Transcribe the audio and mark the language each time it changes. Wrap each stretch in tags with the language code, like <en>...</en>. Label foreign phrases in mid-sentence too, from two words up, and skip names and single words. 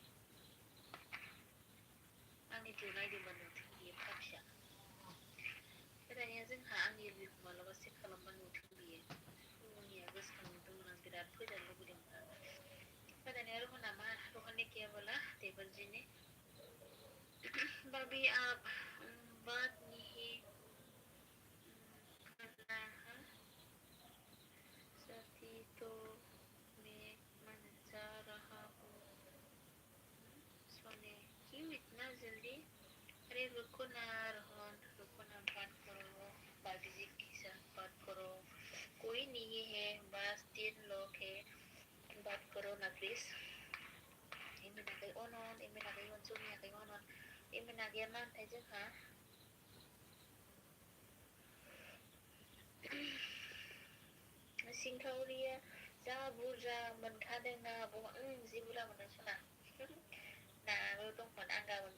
<brx>आंनि दिउ नायदोंबा नुथों बियो फाफिया दानिया जोंहा आंनि एलबिखौ मालाबा चेक खालामबा नुथों बियो सुनिया गोसोखांदोंमोन आं बिराद फैजानो लुबैदोंमोन आं दानिया रोहना मा रोहनने</brx> <hi>किया बोला देवर्जी ने भाभी आप बात नहीं करना है सती तो मैं मन जा रहा हूँ सोने क्यों इतना जल्दी अरे रुको ना रोहन रुको ना बात करो भाभी जी के साथ बात करो कोई नहीं है बस 3 लोग है बात करो ना प्लीज</hi> <brx>इमेनाखै अनन इमेनाखै अनसुनियाखै अनन इमेनाखैया मा होनथाय जोंहा सिंखावरिया जा बुरजा मोनखादोंना जि बुरजा मोनदों सना नाबो दंमोन आं गाबोन</brx>